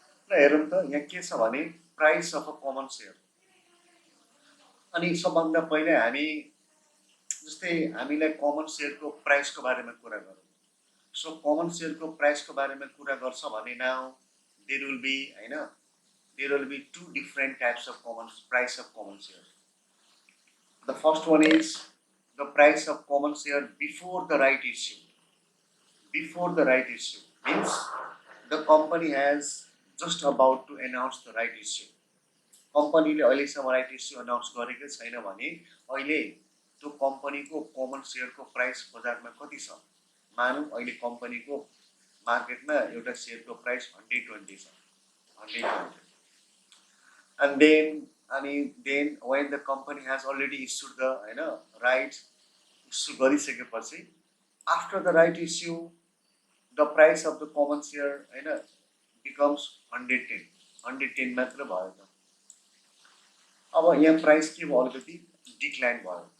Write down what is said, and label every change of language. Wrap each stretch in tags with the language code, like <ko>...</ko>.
<ne>र हेरौँ त यहाँ के छ भने price of a common share. अनि सबभन्दा पहिले हामी जस्तै हामीलाई कमन सेयरको प्राइसको बारेमा कुरा गरौँ। सो कमन सेयरको प्राइसको बारेमा कुरा गर्छ भने</ne> <en>now there will be</en> <ne>होइन,</ne> <en>there will be two different types of price of common share. The first one is the price of common share before the right issue. Before the right issue means the company has just about to announce the right issue.</en> <ne>कम्पनीले अहिलेसम्म right issue announce गरेकै छैन भने अहिले त्यो कम्पनीको common सेयरको price बजारमा कति छ, मानौँ अहिले कम्पनीको मार्केटमा एउटा सेयरको प्राइस 120 छ, 120।</ne> <en>And then when the company has already issued the right issue</en> <ne>गरिसकेपछि</ne> <en>after the right issue the price of the common share becomes 110</en> <ne>मात्र भयो त। अब यहाँ प्राइस के भयो, अलिकति डिक्लाइन भयो।</ne>